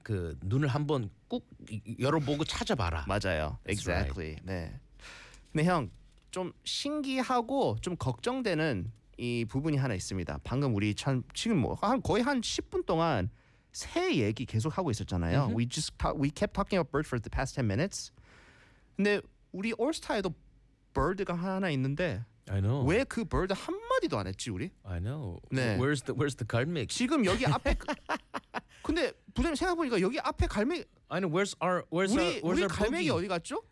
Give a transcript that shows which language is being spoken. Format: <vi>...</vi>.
<ko>그 눈을 한번 꾹 열어보고 찾아봐라. 맞아요.</ko> <en>That's exactly. Right.</en> <ko>네. 네 형. 좀 신기하고 좀 걱정되는 이 부분이 하나 있습니다. 방금 우리 참 지금 뭐 한 거의 한 10분 동안 새 얘기 계속 하고 있었잖아요. Mm-hmm.</ko> <en>We kept talking about birds for the past 10 minutes.</en> <ko>근데 우리 올스타에도 버드가 하나 있는데</ko> <en>I know.</en> <ko>왜 그 버드 한 마디도 안 했지 우리?</ko> <en>I know.</en> <ko>네.</ko> <en>Where's the 갈매기?</en> <ko>지금 여기 앞에 근데 부장님 생각해보니까 여기 앞에 갈매기</ko> <en>I know. Where's our</en> <ko>우리 갈매기 어디 갔죠?</ko>